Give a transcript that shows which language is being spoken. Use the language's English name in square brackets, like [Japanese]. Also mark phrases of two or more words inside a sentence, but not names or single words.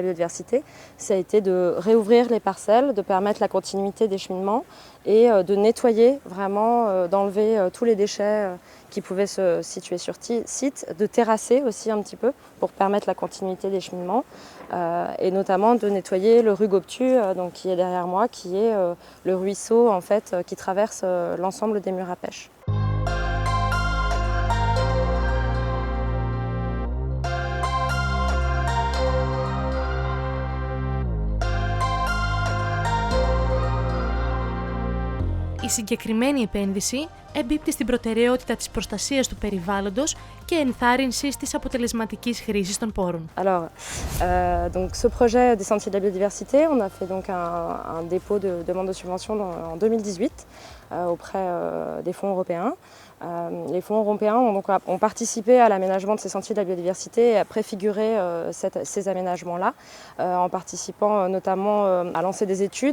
[French] biodiversité, ça a été de réouvrir les parcelles, de permettre la continuité des cheminements et de nettoyer vraiment, d'enlever tous les déchets qui pouvaient se situer sur site, de terrasser aussi un petit peu pour permettre la continuité des cheminements et notamment de nettoyer le Rugobtu donc, qui est derrière moi, qui est le ruisseau en fait, qui traverse l'ensemble des murs à pêche. [Greek] Η συγκεκριμένη επένδυση εμπίπτει στην προτεραιότητα της προστασίας του περιβάλλοντος και ενθάρρυνσης της αποτελεσματικής χρήσης των πόρων. [French] Alors, donc ce projet des Sentiers de la biodiversité, on a fait donc un dépôt de demande de subvention en 2018 auprès des fonds européens. Les fonds européens ont participé à l'aménagement de ces sentiers de la biodiversité et à préfigurer ces aménagements-là, en participant notamment à lancer des études.